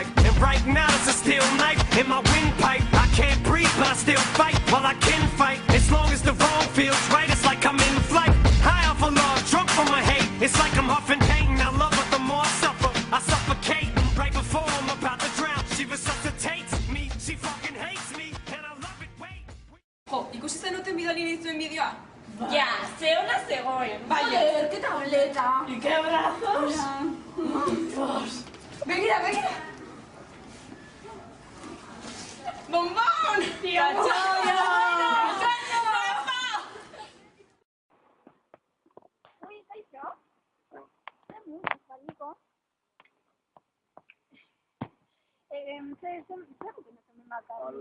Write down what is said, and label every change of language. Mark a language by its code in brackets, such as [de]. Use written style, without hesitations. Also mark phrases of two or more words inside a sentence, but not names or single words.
[en] And right now it's a steel knife in my windpipe. I can't breathe but I still fight, while I can fight. As long as the wrong feels right, it's like I'm in flight. High off of love, drunk from my hate. It's like I'm huffing pain, I love it the more I suffer. I suffocate, right before I'm about to drown. She resuscitates me, she fucking hates me, and I love it, wait. [eu] Jo, ikusi zenuten bidali zuen bideoa? Ja, ze ona zegoen. [es] Joder, qué tableta. ¿Y qué brazos? Dios. [eu] Begira, begira. Bombón. [es] Cachorro. [eu] Uy, kaixo? Zer mu, baliko? Zer duten hemen bakarrik?